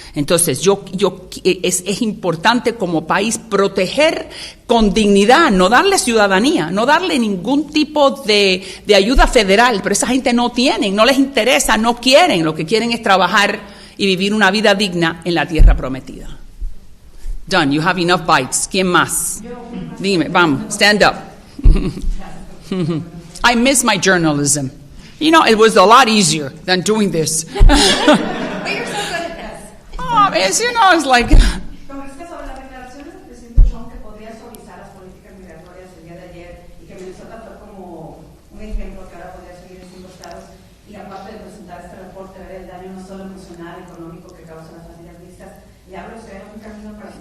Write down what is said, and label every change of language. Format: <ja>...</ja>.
<es>Entonces, es importante como país proteger con dignidad, no darle ciudadanía, no darle ningún tipo de ayuda federal. Pero esa gente no tienen, no les interesa, no quieren. Lo que quieren es trabajar y vivir una vida digna en la tierra prometida.</es> <en>Done, you have enough bites.</en> <es>¿Quién más? Dime, vamos,</es> <en>stand up. I miss my journalism. You know, it was a lot easier than doing this. But you're so good at this. Oh, it's like...</en> <es>Congresista, sobre las declaraciones del presidente Trump que podría suavizar las políticas migratorias el día de ayer y que Minnesota fue como un ejemplo que ahora podría seguir en 5 estados y aparte de presentar este reporte, ver el daño no solo emocional, económico que causan las familias mixtas, le abre usted un camino para...</es>